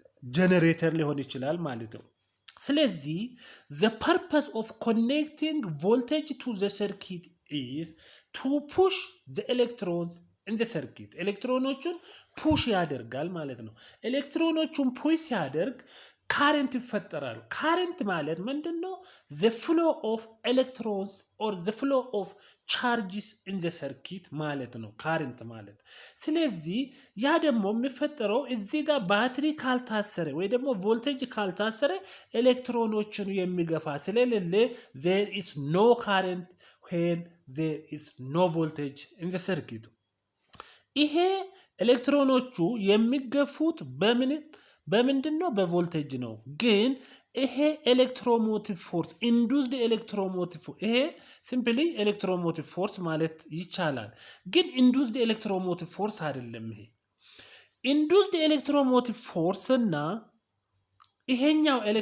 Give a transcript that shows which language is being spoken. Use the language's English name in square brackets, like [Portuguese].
[Amharic] ጀነሬተር ሊሆን ይችላል ማለት ነው። ስለዚህ [English] the purpose of connecting voltage to the circuit is to push the electrons in the circuit. [Amharic] ኤሌክትሮኖቹን ፑሽ ያደርጋል ማለት ነው። ኤሌክትሮኖቹን ፑሽ ሲያደርግ ካረንት ይፈጠራል። ካረንት ማለት ምንድነው? [English] the flow of electrons or the flow of charges in the circuit [Amharic] ማለት ነው ካረንት ማለት። ስለዚህ ያ ደግሞ የሚፈጠረው እዚህ ጋር ባትሪ ካልታሰረ ወይ ደግሞ ቮልቴጅ ካልታሰረ ኤሌክትሮኖችን የሚገፋ ስለሌለ [English] there is no current when there is no voltage in the circuit። [Amharic] ይሄ ኤሌክትሮኖቹ የሚገፉት በምንድነው? በቮልቴጅ ነው። ግን ይሄ ኤሌክትሮሞቲቭ ፎርስ ኢንዱስድ ኤሌክትሮሞቲቭ ይሄ ሲምፕሊ ኤሌክትሮሞቲቭ ፎርስ ማለት ይቻላል። ግን ኢንዱስድ ኤሌክትሮሞቲቭ ፎርስ አይደለም። ይሄ ኢንዱስድ ኤሌክትሮሞቲቭ ፎርስ እና ይሄኛው